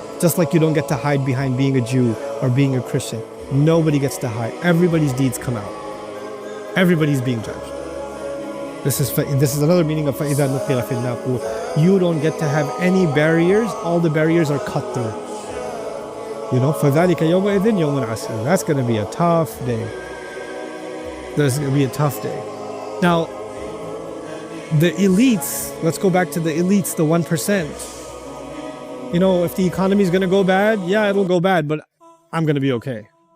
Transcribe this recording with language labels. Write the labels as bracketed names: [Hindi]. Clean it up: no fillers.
[English] Just like you don't get to hide behind being a Jew or being a Christian. Nobody gets to hide. Everybody's deeds come out. Everybody's being judged. This is another meaning of [Arabic] فَإِذَا نُقِرَ فِي النَّاقُورِ. [English] You don't get to have any barriers. All the barriers are cut through. [Arabic] You know, فَذَلِكَ يَوْمَئِذٍ يَوْمٌ عَسِيرٌ. [English] That's going to be a tough day. That's going to be a tough day. Now, the elites, let's go back to the elites, the 1%. You know, if the economy is going to go bad, yeah, it'll go bad, but I'm going to be okay.